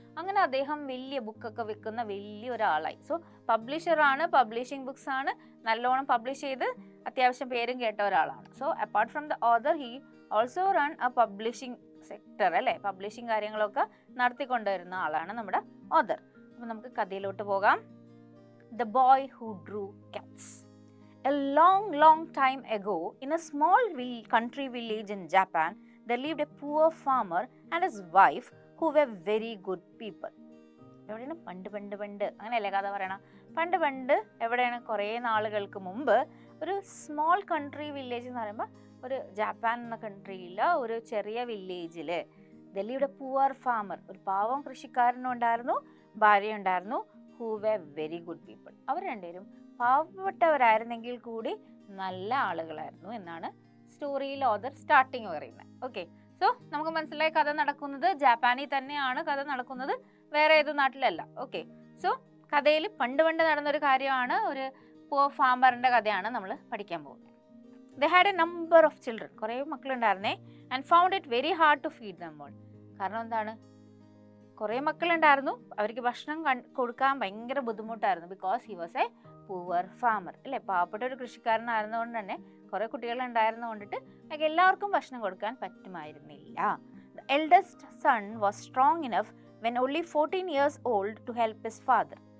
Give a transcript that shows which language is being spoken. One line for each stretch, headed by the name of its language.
Malayalam: അങ്ങനെ അദ്ദേഹം വലിയ ബുക്കൊക്കെ വിൽക്കുന്ന വലിയ ഒരാളായി. സോ പബ്ലിഷറാണ്, പബ്ലിഷിംഗ് ബുക്സ് ആണ്, നല്ലോണം പബ്ലിഷ് ചെയ്ത് അത്യാവശ്യം പേരും കേട്ട ഒരാളാണ്.
English: So apart from the author he also run a publishing sector അല്ലേ?
Malayalam: പബ്ലിഷിംഗ് കാര്യങ്ങളൊക്കെ നടത്തിക്കൊണ്ടുവരുന്ന ആളാണ് നമ്മുടെ ഓഥർ. അപ്പോൾ നമുക്ക് കഥയിലോട്ട് പോകാം.
English: The boy who drew cats. A long time ago, in a small country village in Japan, there lived a poor farmer and his wife who were very good people.
Malayalam: എവിടെയാണ്? പണ്ട് അങ്ങനെയല്ലേ കഥ പറയണം? പണ്ട് എവിടെയാണ്? കുറേ നാളുകൾക്ക് മുമ്പ് ഒരു സ്മോൾ കൺട്രി വില്ലേജ് എന്ന് പറയുമ്പോൾ ഒരു ജപ്പാൻ എന്ന കൺട്രിയിലെ ഒരു ചെറിയ വില്ലേജിൽ
English: there lived a poor farmer.
Malayalam: ഒരു പാവം കൃഷിക്കാരനുണ്ടായിരുന്നു, ഭാര്യ ഉണ്ടായിരുന്നു.
English: who were very good people.
Malayalam: അവർ രണ്ടുപേരും പാവപ്പെട്ടവരായിരുന്നെങ്കിൽ കൂടി നല്ല ആളുകളായിരുന്നു എന്നാണ് സ്റ്റോറിയിൽ ഓഥർ സ്റ്റാർട്ടിങ് പറയുന്നത്. ഓക്കെ, സോ നമുക്ക് മനസ്സിലായി കഥ നടക്കുന്നത് ജപ്പാനിൽ തന്നെയാണ്. കഥ നടക്കുന്നത് വേറെ ഏത് നാട്ടിലല്ല. ഓക്കെ, സോ കഥയിൽ പണ്ട് നടന്നൊരു കാര്യമാണ്. ഒരു പൂർ ഫാമറിൻ്റെ കഥയാണ് നമ്മൾ പഠിക്കാൻ പോകുന്നത്.
English: they had a number of children.
Malayalam: കുറേ മക്കളുണ്ടായിരുന്നേ.
English: and found it very hard to feed them all.
Malayalam: കാരണം എന്താണ്? കുറേ മക്കളുണ്ടായിരുന്നു, അവർക്ക് ഭക്ഷണം കൊടുക്കാൻ ഭയങ്കര ബുദ്ധിമുട്ടായിരുന്നു.
English: because he was a poor farmer
Malayalam: അല്ലേ? പാവപ്പെട്ട ഒരു കൃഷിക്കാരനായിരുന്നുകൊണ്ട് തന്നെ കുറേ കുട്ടികളുണ്ടായിരുന്നു കൊണ്ടിട്ട് എല്ലാവർക്കും ഭക്ഷണം കൊടുക്കാൻ പറ്റുമായിരുന്നില്ല.
English: The eldest son was strong enough when only 14 years old to help his father.